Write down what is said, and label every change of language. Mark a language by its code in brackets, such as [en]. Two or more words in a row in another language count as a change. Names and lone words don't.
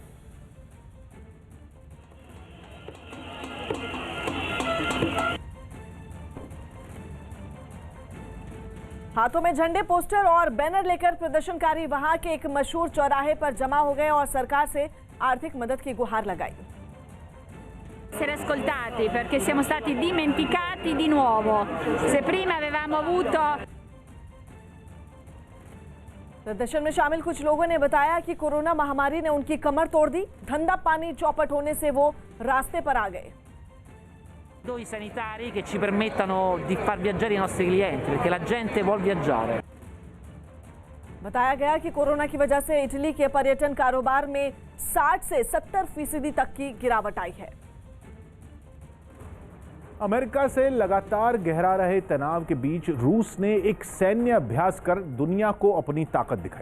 [hi] हाथों में झंडे, पोस्टर और बैनर लेकर प्रदर्शनकारी वहां के एक मशहूर चौराहे पर जमा हो गए और सरकार से आर्थिक मदद की गुहार लगाई। [it] Essere ascoltati perché siamo stati dimenticati di nuovo. Se prima avevamo avuto [hi] प्रदर्शन में शामिल कुछ लोगों ने बताया कि कोरोना महामारी ने उनकी कमर तोड़ दी। धंधा पानी चौपट होने से वो रास्ते पर आ गए। [it] I sanitari che ci permettano di far viaggiare i nostri clienti, perché la gente vuol viaggiare. [hi] बताया गया कि कोरोना की वजह से इटली के पर्यटन कारोबार में 60 से 70% तक की गिरावट आई है। अमेरिका से लगातार गहरा रहे तनाव के बीच रूस ने एक सैन्य अभ्यास कर दुनिया को अपनी ताकत दिखाई।